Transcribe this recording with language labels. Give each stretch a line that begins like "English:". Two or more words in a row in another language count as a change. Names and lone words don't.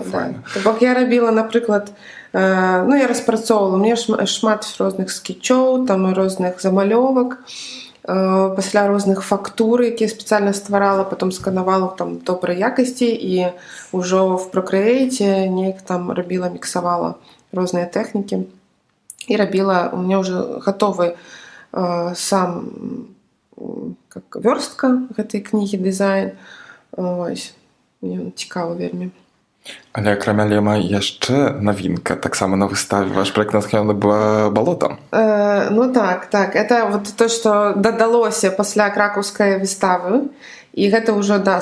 Belarusian: Бок я рабіла, напрыклад, ну, я распрацоўвала, у мяне шмат розных скетчоў, там розных замалёвак, пасля розных фактур, якія спецыяльна стварала, потом сканавала там добрай якасці і ўжо в Procreate неяк там рабіла, міксавала розныя тэхнікі і рабіла,
Russian: у меня уже готовы сам как
Belarusian: вёрстка гэтай кнігі, дызайн. Ось. Мне цікава вельмі. Але акрамя Лема яшчэ навінка, таксама на выставе ваш праект натхнёны балотам.
Russian: Ну так, это вот то,
Belarusian: што дадалося пасля кракаўскай выставы, і гэта ўжо, да,